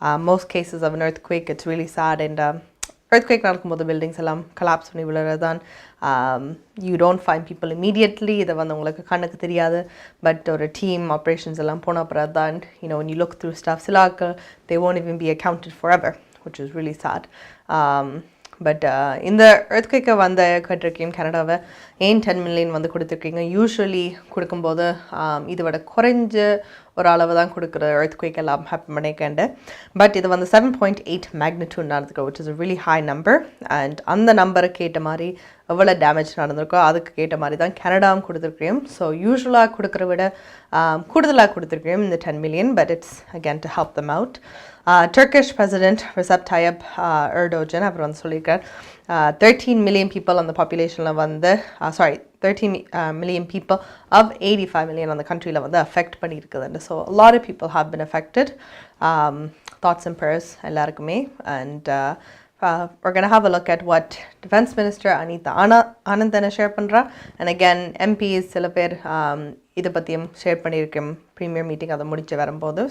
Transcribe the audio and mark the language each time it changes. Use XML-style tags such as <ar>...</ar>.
<en>Most cases of an earthquake, it's really sad.</en> <ta>And earthquake நடக்கும்போது buildings எல்லாம் collapse பண்ணி விழுறதான்.</ta> <en>You don't find people immediately.</en> <ta>இதை வந்து உங்களுக்கு கண்ணுக்கு தெரியாது.</ta> <en>But</en> <ta>ஒரு team operations எல்லாம் போன அப்புறம் தான்,</ta> <en>when you look through stuff,</en> <ta>சில ஆட்கள்</ta> <en>they won't even be accounted forever, which is really sad.</en> <ta>But இந்த earthquake வந்து கட்டிருக்கீங்க கனடாவை ஏன் 10 மில்லியன் வந்து கொடுத்துருக்கீங்க. யூஸ்வலி கொடுக்கும்போது இதை விட குறைஞ்ச ஒரு அளவு தான் கொடுக்குற earthquake எல்லாம் ஹேப்பன் பண்ணிக்கண்டு. பட் இது வந்து 7.8 மேக்னிடியூட் நடந்திருக்கு,</ta> <en>which is a really high number.</en> <ta>And அந்த நம்பருக்கு ஏற்ற மாதிரி எவ்வளோ டேமேஜ் நடந்திருக்கோ அதுக்கு ஏற்ற மாதிரி தான் கனடாவும் கொடுத்துருக்கோம். ஸோ யூஸ்வலாக கொடுக்குற விட கூடுதலாக கொடுத்துருக்கோம் இந்த 10 million.</ta> <en>But it's again to help them out. Turkish President Recep Tayyip Erdogan</en> <ta>அவர் வந்து சொல்லியிருக்கார்</ta> <en>13 million people on the population வந்து 13 million people of 85 million on the country</en> <ta>வந்து affect பண்ணியிருக்குது.</ta> <en>So a lot of people have been affected. Thoughts and prayers</en> <ta>எல்லாருக்குமே.</ta> <en>And we're going to have a look at what Defense Minister Anita Anandana share பண்றா.</en> <ta>And again MPs சில பேர் இதை பற்றியும் share பண்ணியிருக்கோம் premier meeting அதை முடிச்சு வரும்போது.</ta>